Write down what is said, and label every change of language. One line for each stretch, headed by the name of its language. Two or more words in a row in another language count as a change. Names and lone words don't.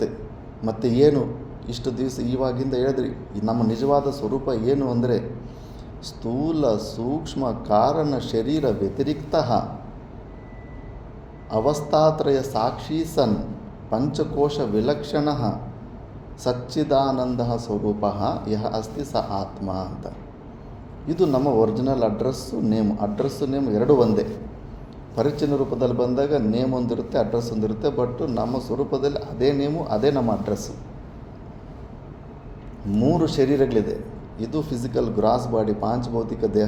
Kannada: ಮತ್ತು ಏನು ಇಷ್ಟು ದಿವಸ ಇವಾಗಿಂದ ಹೇಳಿದ್ರಿ, ನಮ್ಮ ನಿಜವಾದ ಸ್ವರೂಪ ಏನು ಅಂದರೆ
Sanskrit: ಸ್ಥೂಲ ಸೂಕ್ಷ್ಮ ಕಾರಣ ಶರೀರ ವ್ಯತಿರಿಕ್ತ ಅವಸ್ಥಾತ್ರಯ ಸಾಕ್ಷಿ ಸನ್ ಪಂಚಕೋಶ ವಿಲಕ್ಷಣ ಸಚ್ಚಿದಾನಂದ ಸ್ವರೂಪ ಯಹ ಅಸ್ತಿ ಸ ಆತ್ಮ
Kannada: ಅಂತ. ಇದು ನಮ್ಮ
English: original address name
Kannada: ಎರಡು ಒಂದೇ. ಪರಿಚ್ಛಿನ್ನ ರೂಪದಲ್ಲಿ ಬಂದಾಗ ನೇಮ್ ಒಂದಿರುತ್ತೆ, ಅಡ್ರೆಸ್ ಒಂದಿರುತ್ತೆ. ಬಟ್ ನಮ್ಮ ಸ್ವರೂಪದಲ್ಲಿ ಅದೇ ನೇಮು, ಅದೇ ನಮ್ಮ ಅಡ್ರೆಸ್ಸು. 3 ಶರೀರಗಳಿದೆ. ಇದು
English: physical gross body,
Kannada: ಪಾಂಚಭೌತಿಕ ದೇಹ.